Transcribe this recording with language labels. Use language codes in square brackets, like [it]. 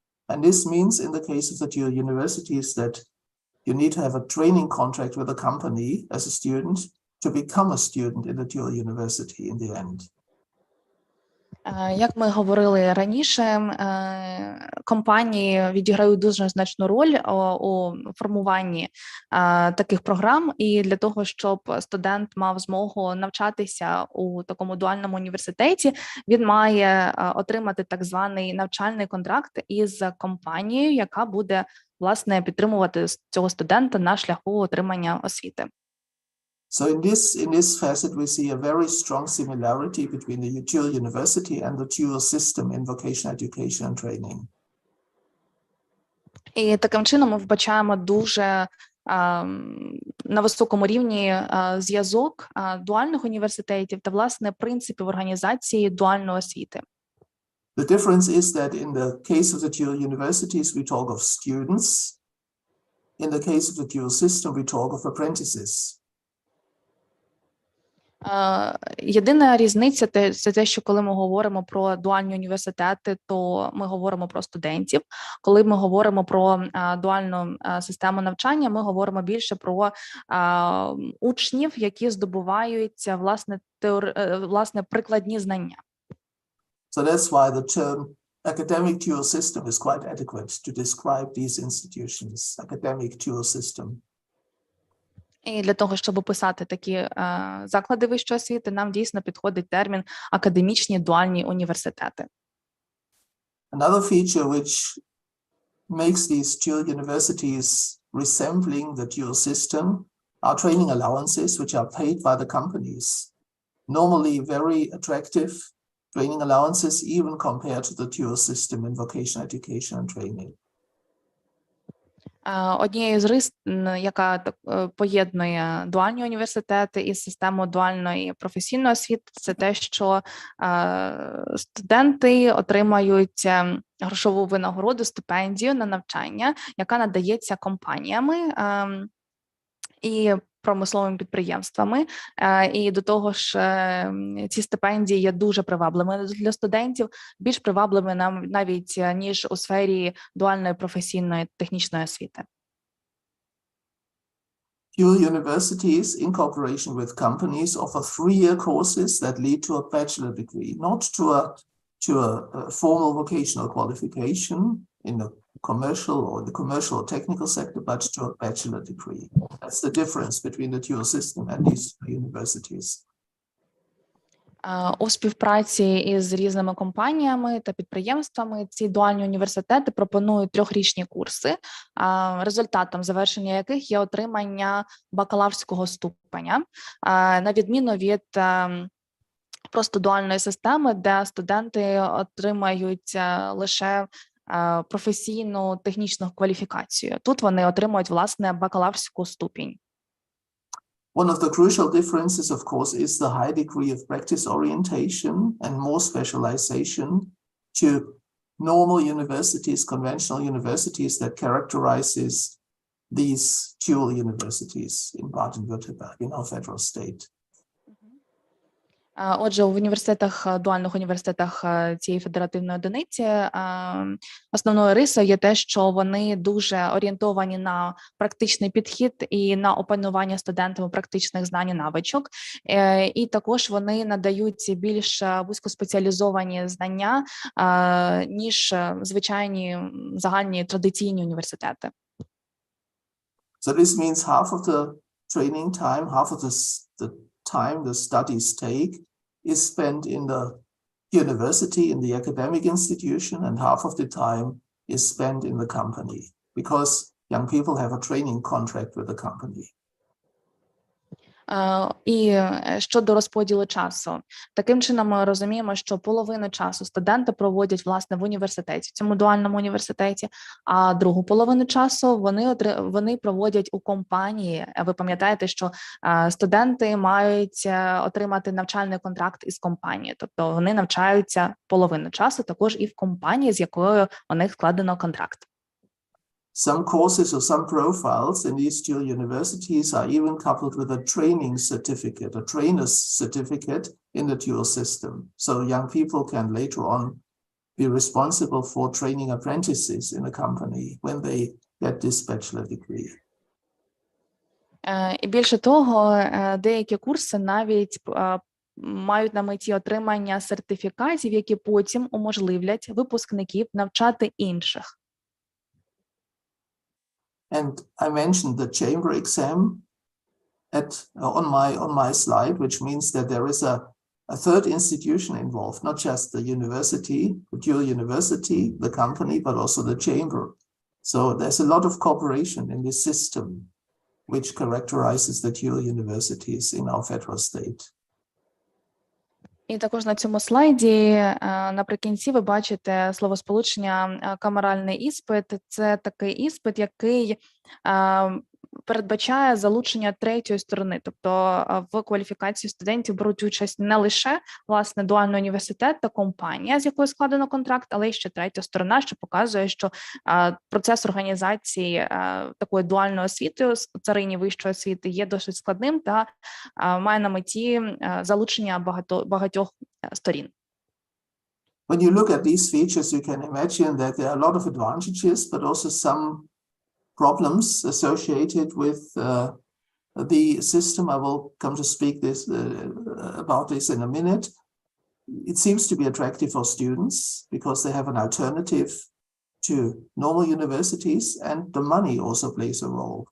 [en] And this means in the case of the dual universities that you need to have a training contract with a company as a student to become a student in the dual university in the end. [uk] Як ми говорили раніше, компанії відіграють дуже значну роль у формуванні таких програм, і для того, щоб студент мав змогу навчатися у такому дуальному університеті, він має отримати так званий навчальний контракт із компанією, яка буде, власне, підтримувати цього студента на шляху отримання освіти. [en] So in this facet, we see a very strong similarity between the dual university and the dual system in vocational education and training. [uk] І таким чином ми вбачаємо дуже на високому рівні зв'язок дуальних університетів та, власне, принципів організації дуальної освіти. [en] The difference is that in the case of the dual universities, we talk of students. In the case of the dual system, we talk of apprentices. [uk] Єдина різниця – це те, що коли ми говоримо про дуальні університети, то ми говоримо про студентів. Коли ми говоримо про дуальну систему навчання, ми говоримо більше про учнів, які здобувають, власне, прикладні знання. [en] So that's why the term academic dual system is quite adequate to describe these institutions, academic dual system. [uk] І для того, щоб описати такі заклади вищої освіти, нам дійсно підходить термін академічні дуальні університети. [en] Another feature which makes these dual universities resembling the dual system are training allowances which are paid by the companies. Normally very attractive training allowances even compared to the dual system in vocational education and training. [uk] Однією з рис, яка поєднує дуальні університети із системою дуальної професійної освіти, це те, що студенти отримають грошову винагороду, стипендію на навчання, яка надається компаніями і промисловими підприємствами. І до того ж, ці стипендії є дуже привабливими для студентів, більш привабливими навіть, ніж у сфері дуальної професійної технічної освіти. [en] Dual universities, in cooperation with companies, offer 3-year courses that lead to a bachelor degree, not to a formal vocational qualification in the commercial or technical sector, but to a bachelor degree. That's the difference between the dual system and these universities. [uk] У співпраці із різними компаніями та підприємствами ці дуальні університети пропонують 3-річні курси, результатом завершення яких є отримання бакалаврського ступеня, на відміну від просто дуальної системи, де студенти отримають лише професійну технічну кваліфікацію. Тут вони отримують, власне, бакалаврську ступінь. [en] One of the crucial differences, of course, is the high degree of practice orientation and more specialization to normal universities, conventional universities that characterizes these dual universities in Baden-Württemberg, in our federal state. [uk] Отже, в університетах, дуальних університетах цієї федеративної одиниці основною рисою є те, що вони дуже орієнтовані на практичний підхід і на опанування студентами практичних знань і навичок. І також вони надають більш вузькоспеціалізовані знання, ніж звичайні загальні традиційні університети. [en] So this means half of the training time, half of the time the studies take is spent in the university, in the academic institution, and half of the time is spent in the company because young people have a training contract with the company. [uk] І щодо розподілу часу, таким чином ми розуміємо, що половину часу студенти проводять, власне, в університеті, в цьому дуальному університеті, а другу половину часу вони проводять у компанії. Ви пам'ятаєте, що студенти мають отримати навчальний контракт із компанією, тобто вони навчаються половину часу також і в компанії, з якою у них складено контракт. [en] Some courses or some profiles in these dual universities are even coupled with a training certificate, a trainer's certificate in the dual system. So young people can later on be responsible for training apprentices in a company when they get this bachelor degree. [uk] І більше того, деякі курси навіть мають на меті отримання сертифікатів, які потім уможливлять випускників навчати інших. [en] And I mentioned the chamber exam on my slide, which means that there is a third institution involved, not just the university, the dual university, the company, but also the chamber. So there's a lot of cooperation in this system, which characterizes the dual universities in our federal state. [uk] І також на цьому слайді наприкінці ви бачите словосполучення камеральний іспит. Це такий іспит, який передбачає залучення третьої сторони, тобто в кваліфікації студентів беруть участь не лише, власне, дуальний університет та компанія, з якою складено контракт, але й ще третя сторона, що показує, що процес організації такої дуальної освіти у царині вищої освіти є досить складним та має на меті залучення багатьох сторін. [en] When you look at these features, you can imagine that there are a lot of advantages, but also some problems associated with the system. I will come to speak about this in a minute. It seems to be attractive for students because they have an alternative to normal universities, and the money also plays a role.